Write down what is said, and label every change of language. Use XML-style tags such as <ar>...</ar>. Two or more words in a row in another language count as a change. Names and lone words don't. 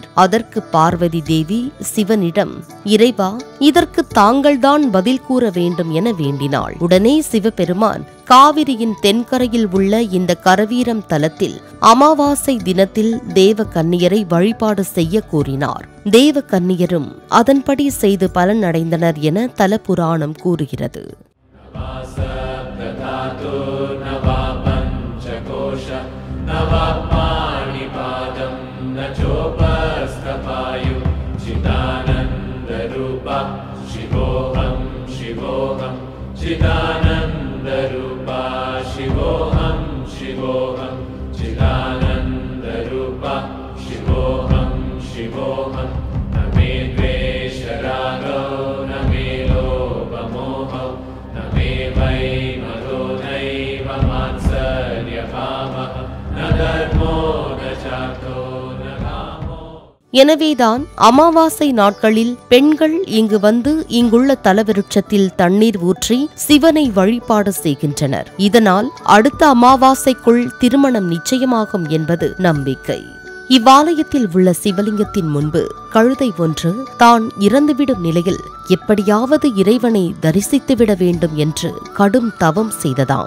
<ta>அதற்கு பார்வதி தேவி சிவனிடம், இறைவா, இதற்கு தாங்கள்தான் பதில் கூற வேண்டும் என வேண்டினாள். உடனே சிவபெருமான் காவிரியின் தென்கரையில் உள்ள இந்த கரவீரம் தலத்தில் அமாவாசை தினத்தில் தேவ கன்னியரை வழிபாடு செய்ய கூறினார். தேவ கன்னியரும் அதன்படி செய்து பலன் அடைந்தனர் என தல புராணம் கூறுகிறது.</ta> <sa>शिवोऽहं शिवोऽहं चिदानन्दरूपा शिवोऽहं शिवोऽहं चिदानन्दरूपा शिवोऽहं शिवोऽहं न मे द्वेषरागो न मे लोभमोहो न मे वैमदो नैव मात्सर्यभावः न धर्मो न चार्थो न कामो.</sa> <ta>எனவேதான் அமாவாசை நாட்களில் பெண்கள் இங்கு வந்து இங்குள்ள தலவிருட்சத்தில் தண்ணீர் ஊற்றி சிவனை வழிபாடு செய்கின்றனர். இதனால் அடுத்த அமாவாசைக்குள் திருமணம் நிச்சயமாகும் என்பது நம்பிக்கை. இவ்வாலயத்தில் உள்ள சிவலிங்கத்தின் முன்பு கழுதை ஒன்று தான் இறந்துவிடும் நிலையில் எப்படியாவது இறைவனை தரிசித்துவிட வேண்டும் என்று கடும் தவம் செய்ததாம்.</ta>